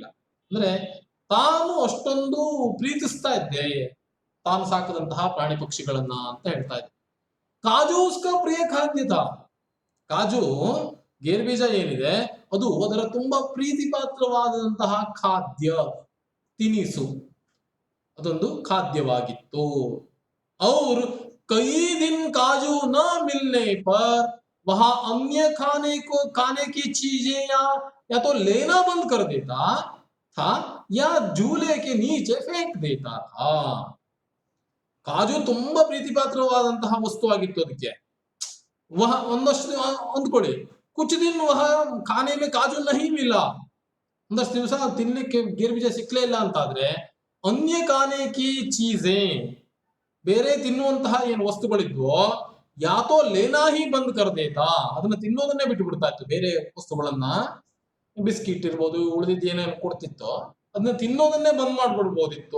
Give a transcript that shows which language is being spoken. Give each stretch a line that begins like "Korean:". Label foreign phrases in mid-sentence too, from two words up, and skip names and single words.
Kannada: ಅಂದ್ರೆ ತಾನು ಅಷ್ಟೊಂದು ಪ್ರೀತಿಸ್ತಾ ಇದ್ದೆ ತಾನು ಸಾಕದಂತಹ ಪ್ರಾಣಿ ಪಕ್ಷಿಗಳನ್ನ ಅಂತ ಹೇಳ್ತಾ ಇದ್ದೆ.
Hindi: काजू उसका प्रिय खाद्य था,
Kannada: ಕಾಜು ಗೇರು ಬೀಜ ಏನಿದೆ ಅದು ಅದರ ತುಂಬಾ ಪ್ರೀತಿ ಪಾತ್ರವಾದಂತಹ ಖಾದ್ಯ, ತಿನಿಸು, ಅದೊಂದು ಖಾದ್ಯವಾಗಿತ್ತು.
Hindi: ಅವ್ರು कई दिन काजू न मिलने पर वहां अन्य खाने की चीजें या तो लेना बंद कर देता था या झूले के नीचे फेंक देता था.
Kannada: ಕಾಜು ತುಂಬಾ ಪ್ರೀತಿ ಪಾತ್ರವಾದಂತಹ ವಸ್ತು ಆಗಿತ್ತು ಅದಕ್ಕೆ. वह ಒಂದಷ್ಟು ಅಂದ್ಕೊಳ್ಳಿ,
Hindi: कुछ दिन वह खाने में काजू नहीं मिला,
Kannada: ಒಂದಷ್ಟು ದಿವಸ ತಿನ್ಲಿಕ್ಕೆ ಗೇರುಬೀಜ ಸಿಕ್ಲೇ ಇಲ್ಲ ಅಂತಾದ್ರೆ
Hindi: अन्य खाने की चीजें,
Kannada: ಬೇರೆ ತಿನ್ನುವಂತಹ ಏನು ವಸ್ತುಗಳಿದ್ವೋ
Hindi: या तो लेना ही बंद कर देता,
Kannada: ಅದನ್ನ ತಿನ್ನೋದನ್ನೇ ಬಿಟ್ಟು ಬಿಡ್ತಾ ಇತ್ತು. ಬೇರೆ ವಸ್ತುಗಳನ್ನ, ಬಿಸ್ಕಿಟ್ ಇರ್ಬೋದು, ಉಳಿದಿದ್ದು ಏನೇನು ಕೊಡ್ತಿತ್ತೋ ಅದನ್ನ ತಿನ್ನೋದನ್ನೇ ಬಂದ್ ಮಾಡ್ಬಿಡ್ಬೋದಿತ್ತು.